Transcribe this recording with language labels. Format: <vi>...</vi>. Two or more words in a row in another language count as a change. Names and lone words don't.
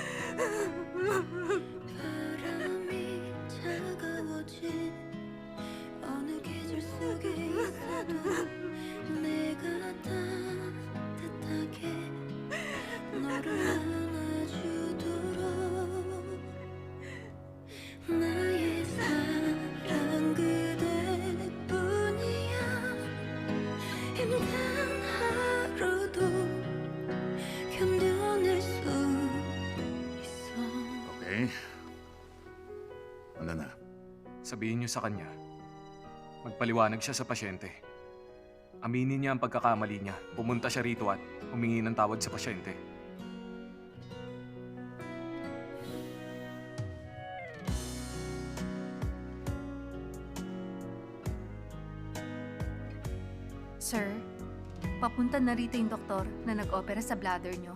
<ko>바람이 차가워진 어느 계절 속에 있어도 내가 따뜻하게 너를 안아주도록 나의 사랑 그대뿐이야. 힘든 하루도 견뎌낼 수 있어.</ko> <tl>Okay. Ano na? Sabihin niyo sa kanya, magpaliwanag siya sa pasyente. Aminin niya ang pagkakamali niya. Pumunta siya rito at humingi ng tawad sa pasyente. Sir, papunta na rito yung doktor na nag-opera sa bladder nyo.</tl>